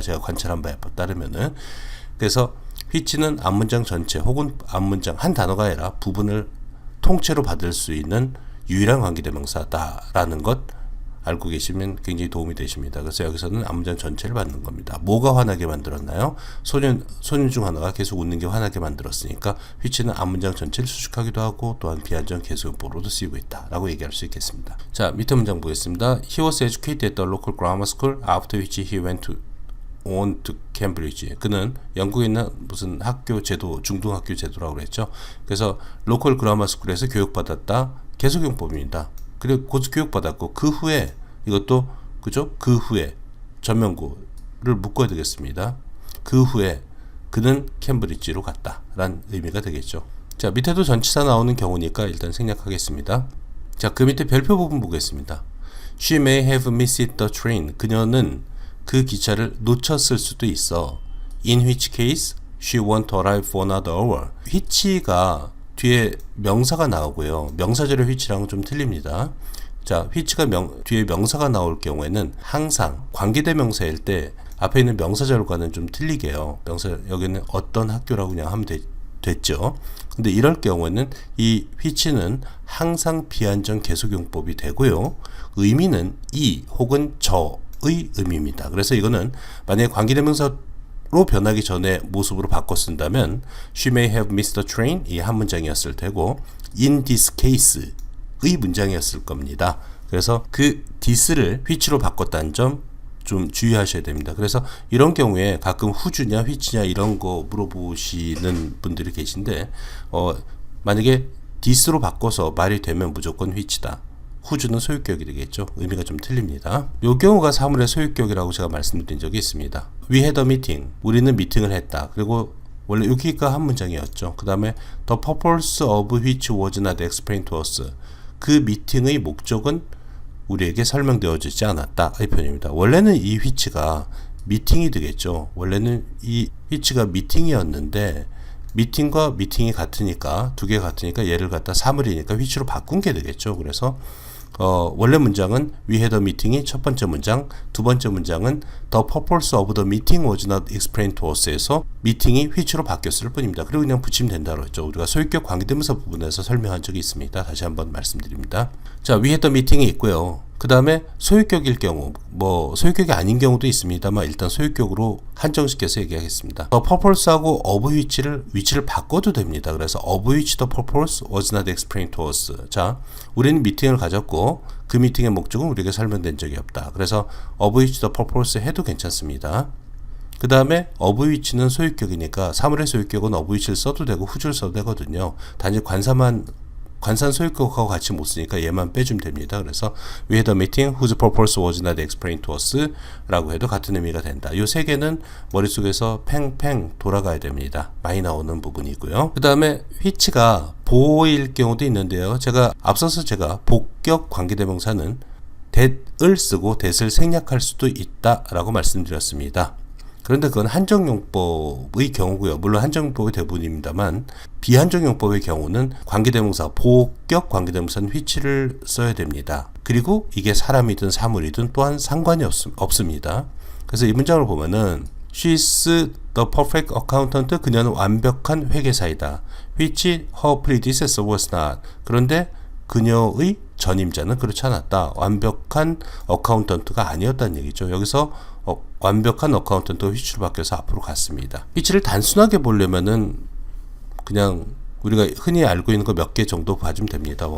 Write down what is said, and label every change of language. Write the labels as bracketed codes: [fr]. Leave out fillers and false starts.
[ko] 제가 관찰한 바에 따르면은. 그래서 which는 앞문장 전체 혹은 앞문장 한 단어가 아니라 부분을 통째로 받을 수 있는 유일한 관계대명사다라는 것 알고 계시면 굉장히 도움이 되십니다. 그래서 여기서는 앞문장 전체를 받는 겁니다. 뭐가 화나게 만들었나요? 소년 중 하나가 계속 웃는 게 화나게 만들었으니까 which는 앞문장 전체를 수식하기도 하고 또한 비한정 계속용법으로도 쓰이고 있다라고 얘기할 수 있겠습니다. 자, 밑에 문장 보겠습니다. [en] He was educated at the local grammar school after which he went on to Cambridge. [ko] 그는 영국에 있는 무슨 학교 제도, 중등학교 제도라고 그랬죠. 그래서 로컬 그라마 스쿨에서 교육받았다. 계속용법입니다. 그리고 곧 교육받았고 그 후에 이것도 그죠? 그 후에 전면구를 묶어야 되겠습니다. 그 후에 그는 캠브리지로 갔다 라는 의미가 되겠죠. 자, 밑에도 전치사 나오는 경우니까 일단 생략하겠습니다. 자, 그 밑에 별표 부분 보겠습니다. [en] She may have missed the train. [ko] 그녀는 그 기차를 놓쳤을 수도 있어. [en] In which case she won't arrive for another hour. [ko] which가 뒤에 명사가 나오고요. 명사절의 which랑은 좀 틀립니다. 자, which가 뒤에 명사가 나올 경우에는 항상 관계대명사일 때 앞에 있는 명사절과는 좀 틀리게 해요. 여기는 어떤 학교라고 그냥 하면 됐죠. 근데 이럴 경우에는 이 which는 항상 비한정 계속용법이 되고요. 의미는 이 혹은 저의 의미입니다. 그래서 이거는 만약에 관계대명사로 변하기 전에 모습으로 바꿔 쓴다면 [en] She may have missed the train [ko] 이 한 문장이었을 테고 [en] In this case [ko] 의 문장이었을 겁니다. 그래서 그 this를 which로 바꿨다는 점 좀 주의하셔야 됩니다. 그래서 이런 경우에 가끔 who냐 which냐 이런 거 물어보시는 분들이 계신데 만약에 this로 바꿔서 말이 되면 무조건 which다. who는 소유격이 되겠죠. 의미가 좀 틀립니다. 이 경우가 사물의 소유격이라고 제가 말씀드린 적이 있습니다. [en] We had a meeting. [ko] 우리는 미팅을 했다. 그리고 원래 여기가 한 문장이었죠. 그 다음에 [en] the purpose of which was not explained to us. [ko] 그 미팅의 목적은 우리에게 설명되어지지 않았다. 이 표현입니다. 원래는 이 which가 미팅이 되겠죠. 원래는 이 which가 미팅이었는데 미팅과 미팅이 같으니까 두 개 같으니까 얘를 갖다 사물이니까 which로 바꾼 게 되겠죠. 그래서 원래 문장은 [en] We had a meeting [ko] 이 첫 번째 문장, 두 번째 문장은 [en] The purpose of the meeting was not explained to us [ko] 에서 미팅이 which로 바뀌었을 뿐입니다. 그리고 그냥 붙이면 된다고 했죠. 우리가 소유격 관계대명사 부분에서 설명한 적이 있습니다. 다시 한번 말씀드립니다. [en] 자, We had a meeting이 있고요. [ko] 그 다음에 소유격일 경우, 소유격이 아닌 경우도 있습니다만 일단 소유격으로 한정시켜서 얘기하겠습니다. The purpose하고 of which를 바꿔도 됩니다. [en] 그래서 of which the purpose was not explained to us. [ko] 자, 우리는 미팅을 가졌고 그 미팅의 목적은 우리에게 설명된 적이 없다. 그래서 [en] of which the purpose [ko] 해도 괜찮습니다. 그 다음에 of which는 소유격이니까 사물의 소유격은 of which를 써도 되고 who를 써도 되거든요. 단지 관산 소유격하고 같이 못 쓰니까 얘만 빼주면 됩니다. 그래서 [en] We had a meeting whose purpose was not explained to us [ko] 라고 해도 같은 의미가 된다. 이 세 개는 머릿속에서 팽팽 돌아가야 됩니다. 많이 나오는 부분이고요. 그 다음에 which가 보호일 경우도 있는데요. 앞서서 제가 복격 관계대명사는 that을 쓰고 that을 생략할 수도 있다 라고 말씀드렸습니다. 그런데 그건 한정용법의 경우고요. 물론 한정용법의 대부분입니다만 비한정용법의 경우는 관계대명사, 보격 관계대명사는 which를 써야 됩니다. 그리고 이게 사람이든 사물이든 또한 상관이 없습니다. 그래서 이 문장을 보면은 [en] She's the perfect accountant. [ko] 그녀는 완벽한 회계사이다. [en] Which her predecessor was not. [ko] 그런데 그녀의 전임자는 그렇지 않았다. 완벽한 어카운턴트가 아니었다는 얘기죠. 여기서 완벽한 어카운턴트가 which로 바뀌어서 앞으로 갔습니다. which를 단순하게 보려면은 그냥 우리가 흔히 알고 있는 거 몇 개 정도 봐주면 됩니다.